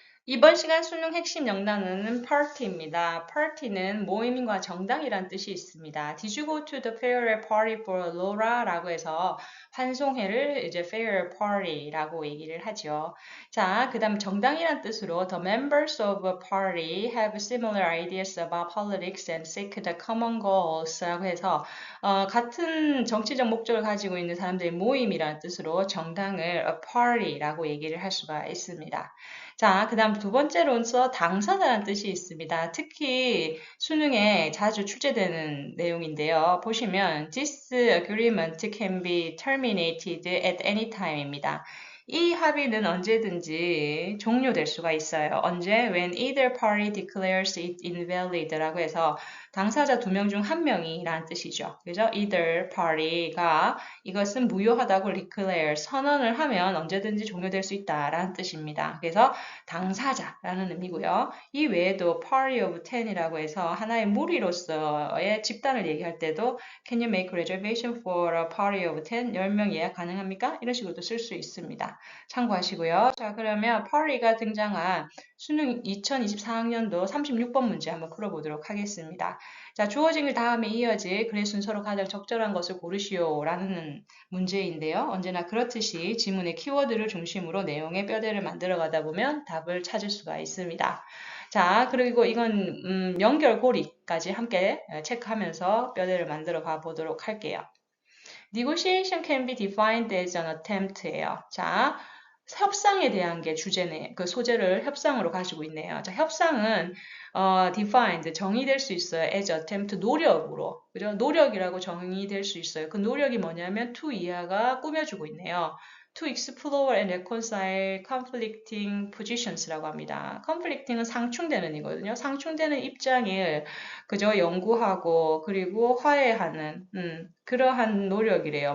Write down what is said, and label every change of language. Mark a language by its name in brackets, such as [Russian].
[Korean] 이번 시간 수능 핵심 영단어는 party입니다. party는 모임과 정당이란 뜻이 있습니다. [English] Did you go to the fair party for Laura [Korean] 라고 해서 환송회를 이제 fair party라고 얘기를 하죠. 자, 그 다음 정당이란 뜻으로 [English] the members of a party have similar ideas about politics and seek the common goals [Korean] 라고 해서 같은 정치적 목적을 가지고 있는 사람들의 모임이라는 뜻으로 정당을 a party라고 얘기를 할 수가 있습니다. 자, 그 다음 두 번째로서 당사자라는 뜻이 있습니다. 특히 수능에 자주 출제되는 내용인데요. 보시면 [English] This agreement can be terminated at any time입니다. [Korean] 이 합의는 언제든지 종료될 수가 있어요. 언제? [English] When either party declares it invalid [Korean] 라고 해서 당사자 두 명 중 한 명이라는 뜻이죠. 그죠? Either party가 이것은 무효하다고 declare, 선언을 하면 언제든지 종료될 수 있다라는 뜻입니다. 그래서 당사자라는 의미고요. 이 외에도 party of ten이라고 해서 하나의 무리로서의 집단을 얘기할 때도 [English] Can you make reservation for a party of 10? [Korean] 10명 예약 가능합니까? 이런 식으로도 쓸 수 있습니다. 참고하시고요. 자, 그러면 party가 등장한 수능 2024학년도 36번 문제 한번 풀어보도록 하겠습니다. 자, 주어진 글 다음에 이어질 글의 순서로 가장 적절한 것을 고르시오 라는 문제인데요. 언제나 그렇듯이 지문의 키워드를 중심으로 내용의 뼈대를 만들어 가다 보면 답을 찾을 수가 있습니다. 자, 그리고 이건 연결고리까지 함께 체크하면서 뼈대를 만들어 가 보도록 할게요. [English] Negotiation can be defined as an attempt예요. [Korean] 자, 협상에 대한 게 주제네. 그 소재를 협상으로 가지고 있네요. 자, 협상은 defined 정의될 수 있어요. as attempt 노력으로. 그죠? 노력이라고 정의될 수 있어요. 그 노력이 뭐냐면 to 이하가 꾸며주고 있네요. [English] To explore and reconcile conflicting positions [Korean] 라고 합니다. conflicting은 상충되는 이거든요. 상충되는 입장을 그저 연구하고 그리고 화해하는 그러한 노력이래요.